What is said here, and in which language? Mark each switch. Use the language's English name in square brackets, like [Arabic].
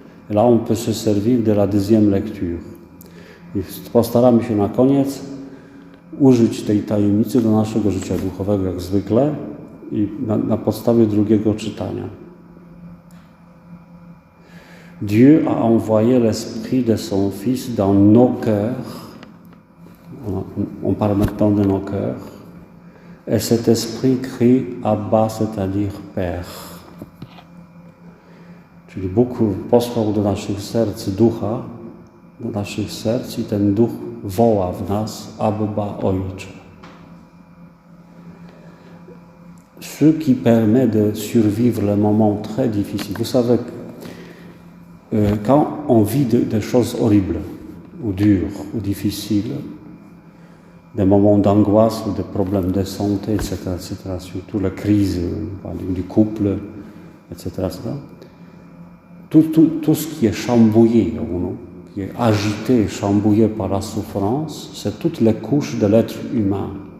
[French] Et là, on peut se servir de la deuxième lecture. [Polish] I postaramy się na koniec użyć tej tajemnicy do naszego życia duchowego, jak zwykle, i na podstawie drugiego czytania. [French] Dieu a envoyé l'Esprit de son Fils dans nos cœurs. On parle maintenant de nos cœurs. Et cet esprit crie Abba, c'est-à-dire Père. [Polish] Czyli Bóg posłał do naszych serc ducha, do naszych serc i ten duch woła w nas Abba, Ojcze. [French] Ce qui permet de survivre les moments très difficiles. Vous savez, quand on vit des choses horribles, ou dures, ou difficiles, des moments d'angoisse ou des problèmes de santé, etc., surtout la crise du couple, etc., tout ce qui est chamboulé, qui est agité et chamboulé par la souffrance, c'est toutes les couches de l'être humain.